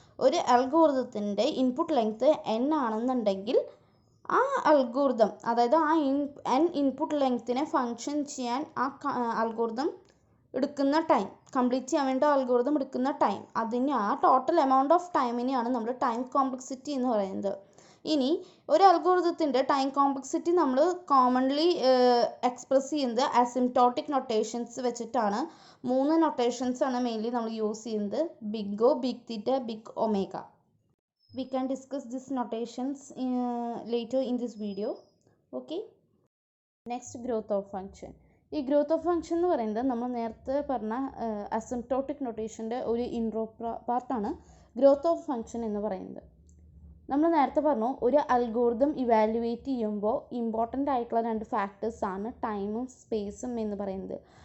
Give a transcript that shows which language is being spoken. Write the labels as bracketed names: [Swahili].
[Malayalam] ഒരു അൽഗോരിതത്തിൻ്റെ input length n ആണെന്നുണ്ടെങ്കിൽ ആ അൽഗോരിതം, അതായത് ആ n ഇൻപുട്ട് ലെങ്ത്തിനെ ഫങ്ഷൻ ചെയ്യാൻ ആ അൽഗോരിതം എടുക്കുന്ന ടൈം, കംപ്ലീറ്റ് ചെയ്യാൻ വേണ്ടി അൽഗോരിതം എടുക്കുന്ന ടൈം, ആ ടോട്ടൽ എമൗണ്ട് ഓഫ് ടൈമിനെയാണ് നമ്മൾ ടൈം കോംപ്ലക്സിറ്റി എന്ന് പറയുന്നത്. ഇനി ഒരു അൽഗോരിതത്തിൻ്റെ ടൈം കോംപ്ലക്സിറ്റി നമ്മൾ കോമൺലി എക്സ്പ്രസ് ചെയ്യുന്നത് അസിംപ്റ്റോട്ടിക് നൊട്ടേഷൻസ് വെച്ചിട്ടാണ്. 3 നൊട്ടേഷൻസ് ആണ് മെയിൻലി നമ്മൾ യൂസ് ചെയ്യുന്നത്: big O, big theta, big omega. [English] We can discuss these notations later in this video. Okay, next growth of function. [Malayalam] ഈ ഗ്രോത്ത് ഓഫ് ഫങ്ഷൻ എന്ന് പറയുന്നത് നമ്മൾ നേരത്തെ പറഞ്ഞ അസിംപ്റ്റോട്ടിക് നൊട്ടേഷൻ്റെ ഒരു ഇൻട്രോ പാർട്ടാണ് ഗ്രോത്ത് ഓഫ് ഫങ്ഷൻ എന്ന് പറയുന്നത്. നമ്മൾ നേരത്തെ പറഞ്ഞു ഒരു അൽഗോരിതം ഇവാലുവേറ്റ് ചെയ്യുമ്പോൾ ഇമ്പോർട്ടൻ്റ് ആയിട്ടുള്ള 2 ഫാക്ടേഴ്സാണ് ടൈമും സ്പേസും എന്ന് പറയുന്നത്.